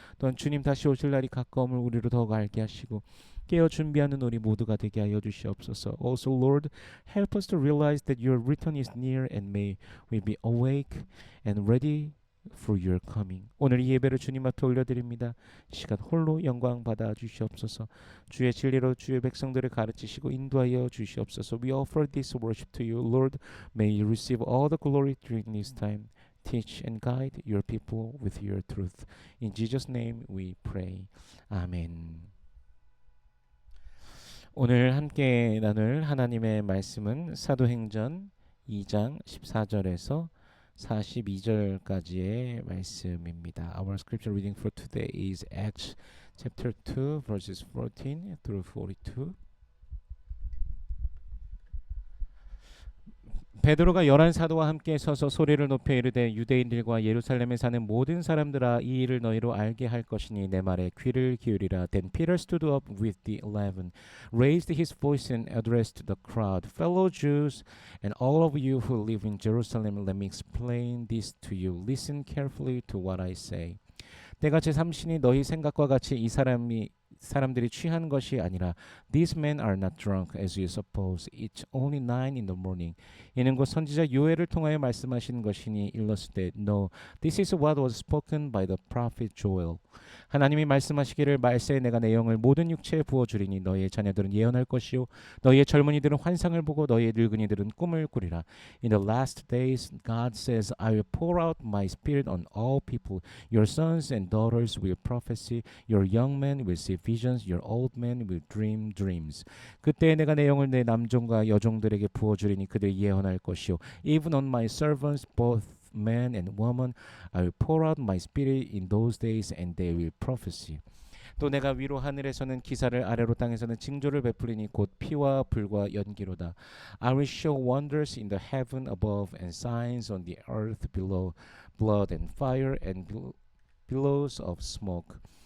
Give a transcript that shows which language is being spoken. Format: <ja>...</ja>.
<ko>또한 주님 다시 오실 날이 가까움을 우리로 더욱 알게 하시고 깨어 준비하는 우리 모두가 되게 하여 주시옵소서.</ko> <en>Also, Lord, help us to realize that your return is near and may we be awake and ready for your coming.</en> <ko>오늘 이 예배를 주님 앞에 올려드립니다. 이 시간 홀로 영광 받아 주시옵소서. 주의 진리로 주의 백성들을 가르치시고 인도하여 주시옵소서.</ko> <en>We offer this worship to you, Lord. May you receive all the glory during this time. Teach and guide your people with your truth. In Jesus' name we pray. 아멘.</en> <ko>오늘 함께 나눌 하나님의 말씀은 사도행전 2장 14절에서 42절까지의 말씀입니다.</ko> <en>Our scripture reading for today is Acts chapter 2 verses 14 through 42.</en> <ko>베드로가 11사도와 함께 서서 소리를 높여 이르되 유대인들과 예루살렘에 사는 모든 사람들아 이 일을 너희로 알게 할 것이니 내 말에 귀를 기울이라.</ko> <en>Then Peter stood up with the 11, raised his voice and addressed the crowd. Fellow Jews and all of you who live in Jerusalem, let me explain this to you. Listen carefully to what I say.</en> <ko>때가 제3신이 너희 생각과 같이 이 사람들이 취한 것이 아니라</ko> <en>These men are not drunk as you suppose. It's only 9 in the morning.</en> <ko>이는 곧 선지자 요엘을 통하여 말씀하신 것이니 일렀을 때</ko> <en>No, this is what was spoken by the prophet Joel.</en> <ko>하나님이 말씀하시기를 말세에 내가 내 영을 모든 육체에 부어주리니 너희의 자녀들은 예언할 것이요 너희의 젊은이들은 환상을 보고 너희의 늙은이들은 꿈을 꾸리라.</ko> <en>In the last days God says I will pour out my spirit on all people. Your sons and daughters will prophesy. Your young men will see visions. Your old men will dream dreams.</en> <ko>그때 내가 내 영을 내 남종과 여종들에게 부어주리니 그들이 예언할 것이요</ko> <en>Even on my servants both man and woman I will pour out my spirit in those days and they will prophesy.</en> <ko>또 내가 위로 하늘에서는 기사를 아래로 땅에서는 징조를 베풀리니 곧 피와 불과 연기로다.</ko> <en>I will show wonders in the heaven above and signs on the earth below, blood and fire and billows of smoke.</en>